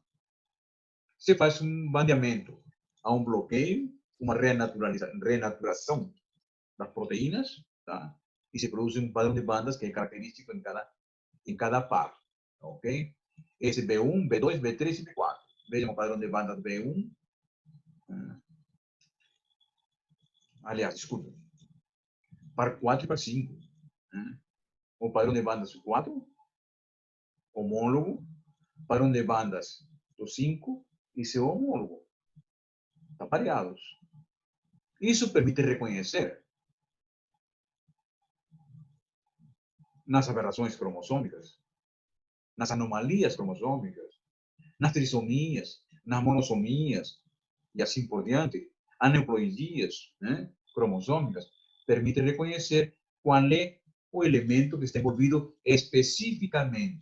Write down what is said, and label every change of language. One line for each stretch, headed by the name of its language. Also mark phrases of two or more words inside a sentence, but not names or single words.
Portuguese: Se faz um bandeamento, há um bloqueio, uma renaturação das proteínas, tá? E se produz um padrão de bandas que é característico em cada par, ok? Esse B1, B2, B3 e B4. Vejam o padrão de bandas B1. Aliás, desculpa. Par 4 e par 5. O padrão de bandas 4, homólogo, padrão de bandas do 5 e seu homólogo. Estão pareados. Isso permite reconhecer nas aberrações cromossômicas, nas anomalias cromossômicas, nas trissomias, nas monossomias e assim por diante, aneuploidias, né, cromossômicas, permite reconhecer qual é o elemento que está envolvido especificamente.